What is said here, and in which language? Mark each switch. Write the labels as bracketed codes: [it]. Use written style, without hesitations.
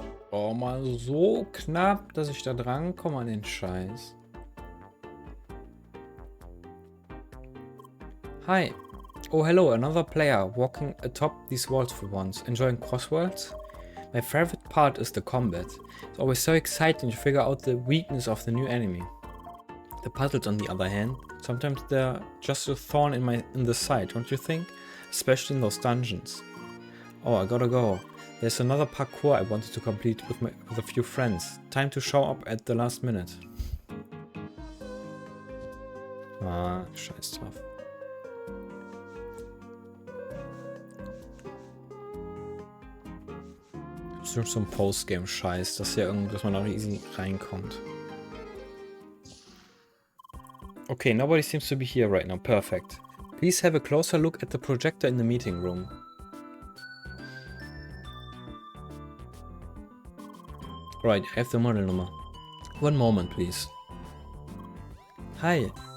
[de] Oh, mal so knapp, dass ich da dran komme an den Scheiß. [en] Hi. Oh, hello, another player walking atop these walls for once. Enjoying crosswords? My favorite part is the combat. It's always so exciting to figure out the weakness of the new enemy. The puzzles, on the other hand, sometimes they're just a thorn in the side, don't you think? Especially in those dungeons. Oh, I gotta go. There's another parkour I wanted to complete with a few friends. Time to show up at the last minute. [de] Ah, scheiß drauf. Bestimmt so ein Postgame-Scheiß, dass man da easy reinkommt. [en] Okay, nobody seems to be here right now. Perfect. Please have a closer look at the projector in the meeting room. Right, I have the model number. One moment, please. Hi.